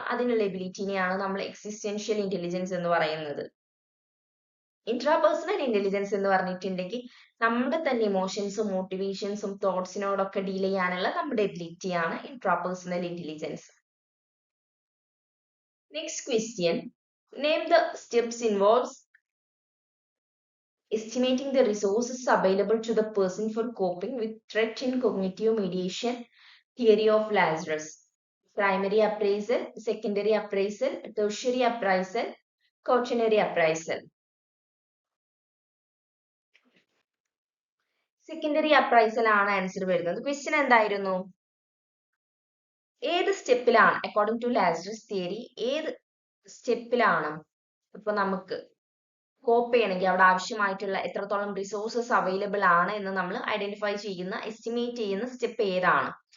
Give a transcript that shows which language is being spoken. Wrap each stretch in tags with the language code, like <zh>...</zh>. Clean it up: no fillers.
<ml>അതിനുള്ള എബിലിറ്റിനെയാണ് നമ്മൾ existential intelligence എന്ന് പറയുന്നത്. ഇൻട്രാപേഴ്സണൽ ഇന്റലിജൻസ് എന്ന് പറഞ്ഞിട്ടുണ്ടെങ്കിൽ നമ്മുടെ തന്നെ ഇമോഷൻസും മോട്ടിവേഷൻസും തോട്ട്സിനോടൊക്കെ ഡീൽ ചെയ്യാനുള്ള നമ്മുടെ എബിലിറ്റിയാണ് intrapersonal intelligence. Next question,</ml> <en>Name the steps involves estimating the resources available to the person for coping with threat in cognitive mediation theory of Lazarus. Primary appraisal, secondary appraisal, tertiary appraisal, quaternary appraisal.</en> <ml>Secondary appraisal ആണ് answer വരുന്നത്. Question എന്തായിരുന്നു? ഏത് സ്റ്റെപ്പിലാണ് according to Lazarus theory ഏത് സ്റ്റെപ്പിലാണ് ഇപ്പൊ നമുക്ക് കോപ്പ് ചെയ്യണമെങ്കിൽ അവിടെ ആവശ്യമായിട്ടുള്ള എത്രത്തോളം റിസോഴ്സസ് അവൈലബിൾ ആണ് എന്ന് നമ്മൾ ഐഡന്റിഫൈ ചെയ്യുന്ന എസ്റ്റിമേറ്റ് ചെയ്യുന്ന സ്റ്റെപ്പ് ഏതാണ്?</ml>